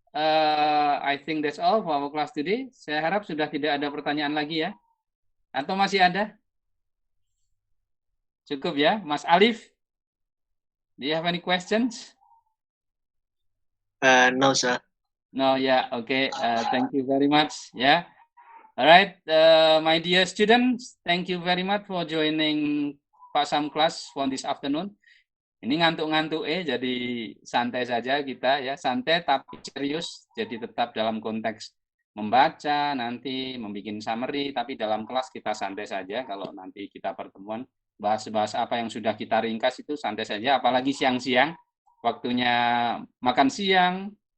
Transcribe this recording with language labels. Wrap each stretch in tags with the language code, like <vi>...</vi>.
<en>I think that's all for our class today.</en> <id>Saya harap sudah tidak ada pertanyaan lagi ya. Atau masih ada? Cukup ya, Mas Alif?</id> <en>Do you have any questions? No, sir. No, yeah, okay. Thank you very much. Yeah. All right, my dear students, thank you very much for joining Pak Sam class for this afternoon.</en> <id>Ini ngantuk-ngantuk jadi santai saja kita ya, santai tapi serius. Jadi tetap dalam konteks membaca, nanti membuat summary, tapi dalam kelas kita santai saja. Kalau nanti kita pertemuan bahas-bahas apa yang sudah kita ringkas itu santai saja, apalagi siang-siang, waktunya makan siang.</id>